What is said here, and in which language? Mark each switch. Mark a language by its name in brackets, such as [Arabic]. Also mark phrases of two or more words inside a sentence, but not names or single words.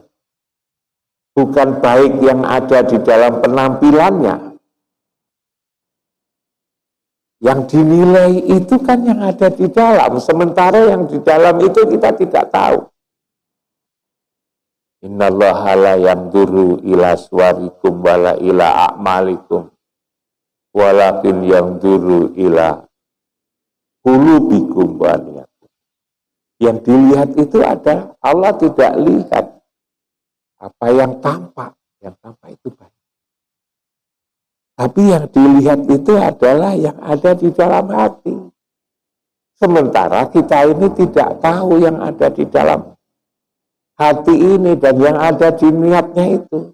[Indonesian] Bukan baik yang ada di dalam penampilannya. Yang dinilai itu kan yang ada di dalam. Sementara yang di dalam itu kita tidak tahu. [Arabic] إن الله لا ينظر إلى صوركم ولا إلى أعمالكم ولكن ينظر إلى قلوبكم ونياتكم. [Indonesian] Yang dilihat itu adalah Allah tidak lihat apa yang tampak itu baik. Tapi yang dilihat itu adalah yang ada di dalam hati. Sementara kita ini tidak tahu yang ada di dalam hati ini dan yang ada di niatnya itu.